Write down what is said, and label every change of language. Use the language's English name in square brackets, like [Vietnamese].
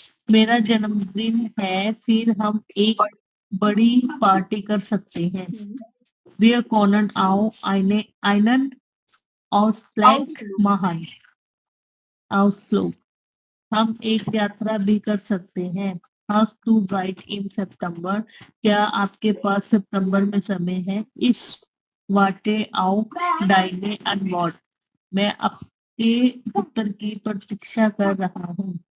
[Hindi] मेरा जन्मदिन है, फिर हम एक बड़ी पार्टी कर सकते हैं। [German] Wir können auch einen Ausflug machen. [Hindi] Ausflug, हम एक यात्रा भी कर सकते हैं। [German] Hast du Zeit im September, [Hindi] क्या आपके पास सितंबर में समय है? [German] इस warte auf deine Antwort, [Hindi] मैं आपके उत्तर की प्रतीक्षा कर रहा हूँ।